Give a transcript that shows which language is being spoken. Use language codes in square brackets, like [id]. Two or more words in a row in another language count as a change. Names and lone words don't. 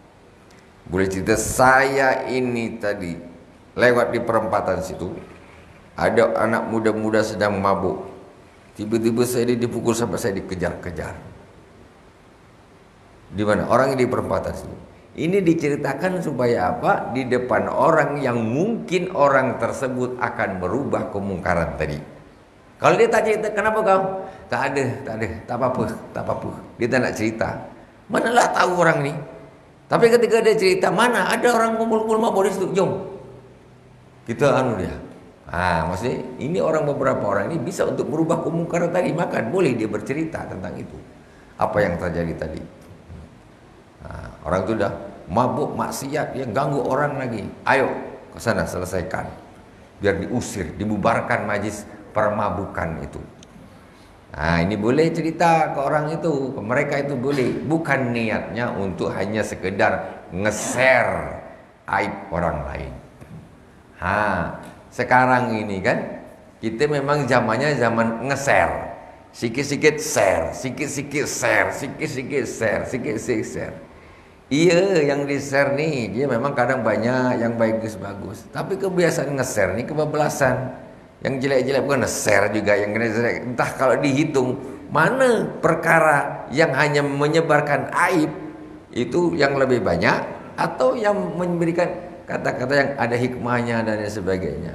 [id] Saya ini tadi lewat di perempatan situ, ada anak muda-muda sedang mabuk. Tiba-tiba saya dipukul sampai saya dikejar-kejar. Di mana? Orang di perempatan situ. Ini diceritakan supaya apa? Di depan orang yang mungkin orang tersebut akan merubah kemungkaran tadi. [ms] Kalau dia tak cerita, kenapa kau? Tak ada, tak apa-apa. Dia tak nak cerita. Manalah tahu orang ni. Tapi ketika dia cerita, mana ada orang kumpul-kumpul mabuk di situ, jom kita dia. Maksudnya ini beberapa orang ini bisa untuk merubah kemungkaran tadi, maka boleh dia bercerita tentang itu, apa yang terjadi tadi. Orang itu dah mabuk maksiat, yang ganggu orang lagi, ayo ke sana selesaikan, biar diusir, dibubarkan majlis permabukan itu. Ini boleh cerita ke orang itu, ke mereka itu boleh. [id] Bukan niatnya untuk hanya sekedar nge-share aib orang lain. Sekarang ini kan kita memang zamannya zaman nge-share. [ms] Sikit-sikit share, sikit-sikit share, sikit-sikit share, sikit-sikit share. [id] Iya, yang di-share nih dia memang kadang banyak yang bagus-bagus. Tapi kebiasaan nge-share nih kebablasan. Yang jelek-jelek bukan share juga, yang jelek. Entah kalau dihitung mana perkara yang hanya menyebarkan aib itu yang lebih banyak, atau yang memberikan kata-kata yang ada hikmahnya dan sebagainya.